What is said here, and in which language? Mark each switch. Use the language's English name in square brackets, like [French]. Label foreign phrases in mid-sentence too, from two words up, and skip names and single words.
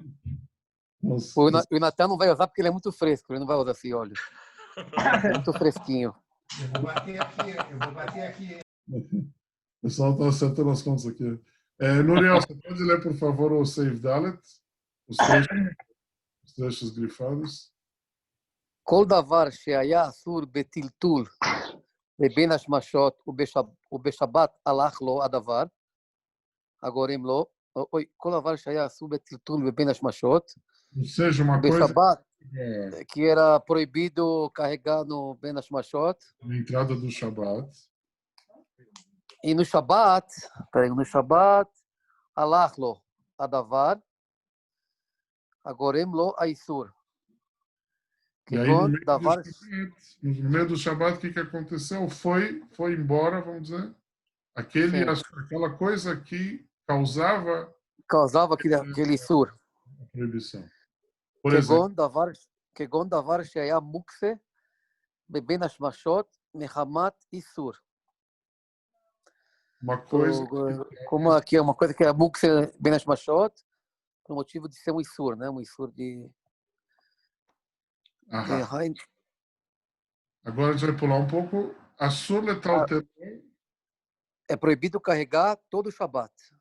[Portuguese] O Natan não vai usar porque ele é muito fresco, ele não vai usar esse óleo. É muito fresquinho. Eu vou bater aqui. O pessoal está acertando as contas aqui. Nuriel, você pode ler, por favor, o Seiv Dalet? Os trechos grifados. [Hebrew] כל דבר שהיה אסור בטלטול לבין השמשות ובשבת הלך לו הדבר, הגורם לו, כל דבר שהיה אסור בטלטול לבין השמשות, [Portuguese] Ou seja, uma coisa בשבת, que era proibido carregar no [Hebrew] בין השמשות, [Portuguese] na entrada do Shabat. E no Shabat, [Hebrew] הלך לו הדבר, הגורם לו האיסור. [Portuguese] E aí, no meio do Shabat, o que aconteceu? Foi embora, vamos dizer, aquela coisa que causava aquele איסור. a proibição. Por exemplo, [Hebrew] כגון דבר שהיה מוקצה בבין השמשות מחמת איסור. [Portuguese] uma coisa como aqui é uma coisa que é [Hebrew] מוקצה בין השמשות, [Portuguese] por motivo de ser um isur, né? Um isur de Agora a gente vai pular um pouco. [Hebrew] אסור לטלטל [Portuguese] é proibido carregar todo o Shabat.